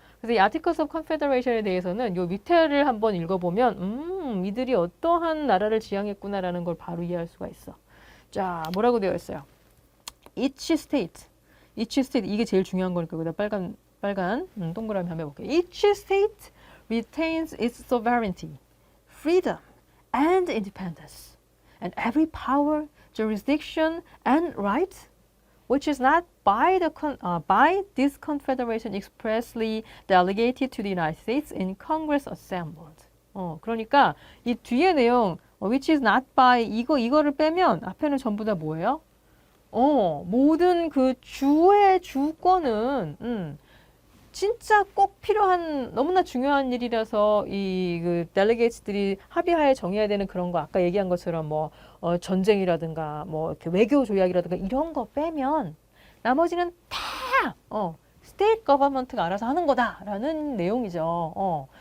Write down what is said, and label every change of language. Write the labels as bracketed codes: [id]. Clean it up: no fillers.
[ko] 그래서 이 Articles of Confederation에 대해서는 요 밑에를 한번 읽어보면 이들이 어떠한 나라를 지향했구나라는 걸 바로 이해할 수가 있어. 자, 뭐라고 되어 있어요? [en] Each state [ko] 이게 제일 중요한 거니까 여기다 빨간 동그라미 한번 해볼게요. [en] Each state retains its sovereignty, freedom, and independence, and every power, jurisdiction, and right which is not by this confederation expressly delegated to the United States in Congress assembled. [ko] 그러니까 이 뒤에 내용 [en] which is not by [ko] 이거를 빼면 앞에는 전부 다 뭐예요? 모든 그 주의 주권은 진짜 꼭 필요한 너무나 중요한 일이라서 그 델리게이츠들이 합의하에 정해야 되는 그런 거 아까 얘기한 것처럼 뭐 전쟁이라든가 뭐 이렇게 외교 조약이라든가 이런 거 빼면 나머지는 다 스테이트 거버먼트가 알아서 하는 거다라는 내용이죠.